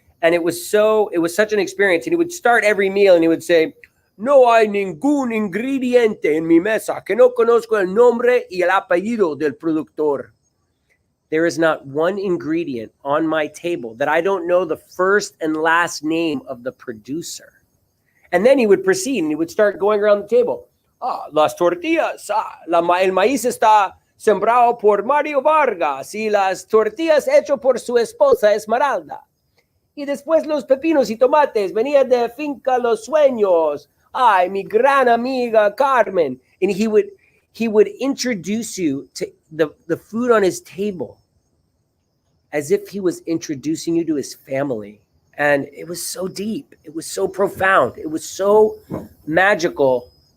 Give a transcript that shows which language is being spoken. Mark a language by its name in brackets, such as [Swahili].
[English] And it was such an experience. And he would start every meal and he would say, [Spanish] no hay ningún ingrediente en mi mesa que no conozco el nombre y el apellido del productor. [English] There is not one ingredient on my table that I don't know the first and last name of the producer. And then he would proceed and he would start going around the table. [Spanish] Las tortillas, el maíz está sembrado por Mario Vargas y las tortillas hecho por su esposa Esmeralda. Y después los pepinos y tomates venían de Finca Los Sueños. Ay, mi gran amiga Carmen. [English] And he would introduce you to the food on his table as if he was introducing you to his family. And it was so deep. It was so profound. It was so magical